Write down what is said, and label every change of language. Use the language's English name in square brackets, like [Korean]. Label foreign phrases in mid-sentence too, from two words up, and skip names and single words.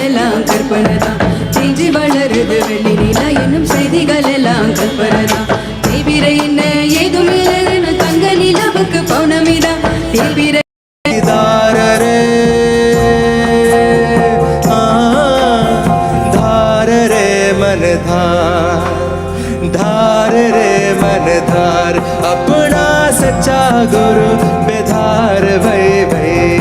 [Tamil] எல்லாம் கற்பனைதான் செஞ்சு வளருது வெள்ளி நிலா என்னும் செய்திகள் எல்லாம் கற்பனைதான் தேவிரை என்ன ஏதுமே தங்க நிலவுக்கு பௌர்ணமிதான் தேவிரை [Hindi] धार रे मन धार अपना सच्चा गुरु बेधार भई भई